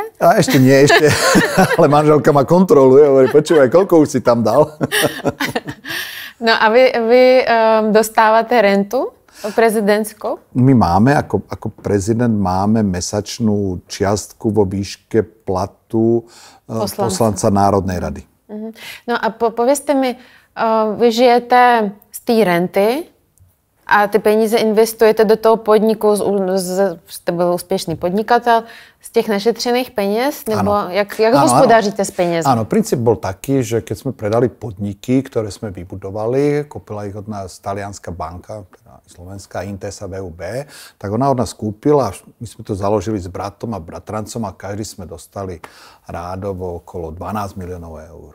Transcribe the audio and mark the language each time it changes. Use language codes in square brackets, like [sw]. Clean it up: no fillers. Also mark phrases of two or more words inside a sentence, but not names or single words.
[sk] A ešte nie, ale manželka ma kontroluje, hovorí: počúvaj, koľko už si tam dal? [cs] No a vy dostávate rentu prezidentskou? [sk] My máme, ako prezident, máme mesačnú čiastku vo výške platu poslanca Národnej rady. [cs] No a povieste mi, vy žijete z té renty a ty peníze investujete do toho podniku, jste byl úspěšný podnikatel, z těch našetřených peněz? Nebo jak hospodáříte s penězmi? [sk] Áno, princíp bol taký, že keď sme predali podniky, ktoré sme vybudovali, kúpila ich od nás talianská banka, teda slovenská Intesa VUB, tak ona od nás kúpila, my sme to založili s bratom a bratrancom a každý sme dostali rádovo okolo 12 miliónov eur.